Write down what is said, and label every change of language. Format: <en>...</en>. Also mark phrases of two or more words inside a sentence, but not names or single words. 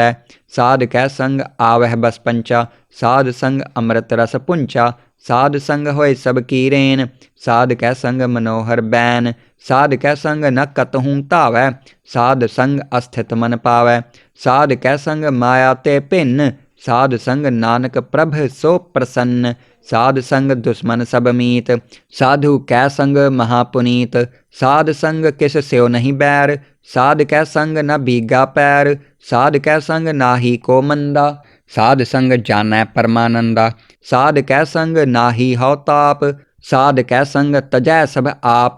<hi>साध कै संग आवह बस पंचा, साध संग अमृत रस पुंचा। साध संग होए सब की रेन, साध कै संग मनोहर बैन। साध कै संग न कतहूँ धावै, साध संग अस्थित मन पावै। साध कै संग माया ते भिन्न, साध संग नानक प्रभ सो प्रसन्न। साध संग दुश्मन सब मीत, साधु कै संग महापुनीत। साध संग किस स्यो नहीं बैर, साध कै संग न बीगा पैर। साध कै संग नाही को मंदा, साध संग जानै परमानंदा। साध कै संग नाही हौ ताप, साध कै संग तजै सब आप।</hi>